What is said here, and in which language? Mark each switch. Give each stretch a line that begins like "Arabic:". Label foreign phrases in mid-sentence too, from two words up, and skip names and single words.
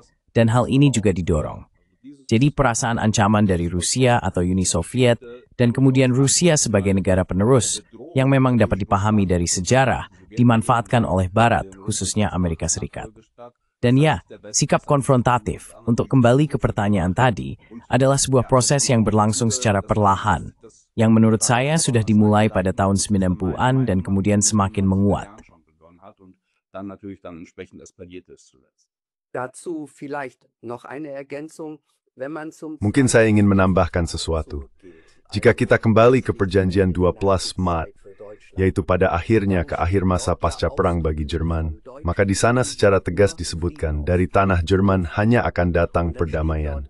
Indonesian: Dan hal ini juga didorong. Jadi perasaan ancaman dari Rusia atau Uni Soviet, dan kemudian Rusia sebagai negara penerus, yang memang dapat dipahami dari sejarah, dimanfaatkan oleh Barat, khususnya Amerika Serikat. Dan ya, sikap konfrontatif, untuk kembali ke pertanyaan tadi, adalah sebuah proses yang berlangsung secara perlahan, yang menurut saya sudah dimulai pada tahun 90-an dan kemudian semakin menguat.
German: Dazu vielleicht noch eine Ergänzung.
Indonesian: Mungkin saya ingin menambahkan sesuatu. Jika kita kembali ke perjanjian 12 Maret, yaitu pada akhirnya ke akhir masa pasca perang bagi Jerman, maka di sana secara tegas disebutkan dari tanah Jerman hanya akan datang perdamaian.